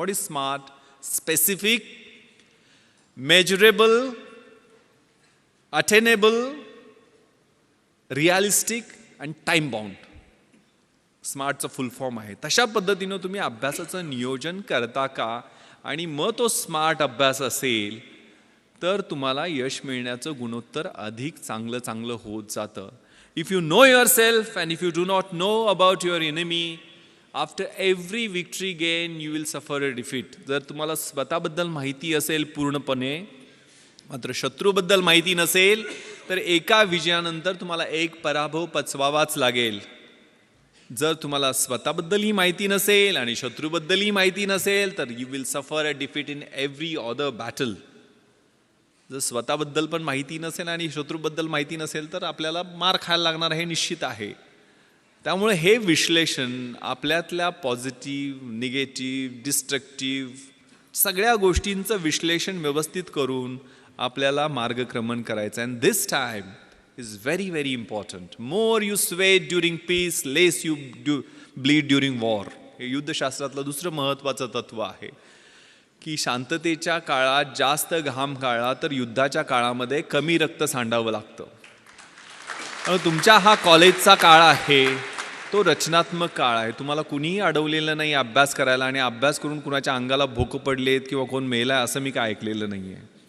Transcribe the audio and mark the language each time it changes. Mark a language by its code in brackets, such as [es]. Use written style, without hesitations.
[en] What is smart? Specific, measurable, attainable, realistic and time bound. [mr] स्मार्टचं full form आहे. तशा पद्धतीनं तुम्ही अभ्यासाचं नियोजन करता का, आणि मग तो स्मार्ट अभ्यास असेल तर तुम्हाला यश मिळण्याचं गुणोत्तर अधिक चांगलं होत जातं. [en] If you know yourself and if you do not know about your enemy, after every victory gain you will suffer a defeat. [mr] जर तुम्हाला स्वतःबद्दल माहिती असेल पूर्णपणे, मात्र शत्रूबद्दल माहिती नसेल तर एका विजयानंतर तुम्हाला एक पराभव पचवावाच लागेल. जर तुम्हाला स्वतःबद्दलही माहिती नसेल आणि शत्रूबद्दलही माहिती नसेल तर [en] You will suffer a defeat in every other battle. [mr] जर स्वतःबद्दल पण माहिती नसेल आणि शत्रूबद्दल माहिती नसेल तर आपल्याला मार खायला लागणार हे निश्चित आहे. त्यामुळे हे विश्लेषण आपल्यातल्या पॉझिटिव्ह, निगेटिव्ह, डिस्ट्रक्टिव्ह सगळ्या गोष्टींचं विश्लेषण व्यवस्थित करून आपल्याला मार्गक्रमण करायचं आहे. [en] And this time is very very important. More you sweat during peace, less you bleed during war. [mr] हे युद्धशास्त्रातलं दुसरं महत्त्वाचं तत्व आहे की शांततेच्या काळात जास्त घाम गाळला तर युद्धाच्या काळामध्ये कमी रक्त सांडावं लागतं. तुमच्या हा कॉलेजचा काळ आहे, तो रचनात्मक काळ आहे. तुम्हाला कुणीही अडवलेलं नाही अभ्यास करायला, आणि अभ्यास करून कुणाच्या अंगाला भोकं पडलेत किंवा कोण मेलाय असं मी काय ऐकलेलं नाही आहे.